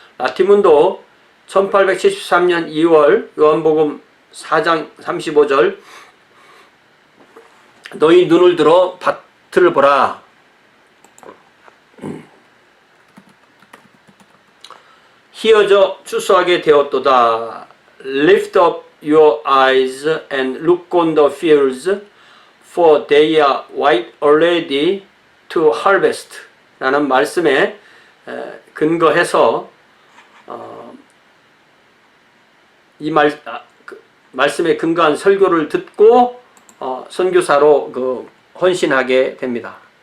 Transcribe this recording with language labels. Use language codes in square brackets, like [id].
[ko] 라티문도 1873년 2월 요한복음 4장 35절 너희 눈을 들어 밭을 보라. 희어져 추수하게 되었도다. [en] Lift up your eyes and look on the fields, for they are white already to harvest. [ko] 라는 말씀에 근거해서 이 말씀에 근거한 설교를 듣고 선교사로 그 헌신하게 됩니다.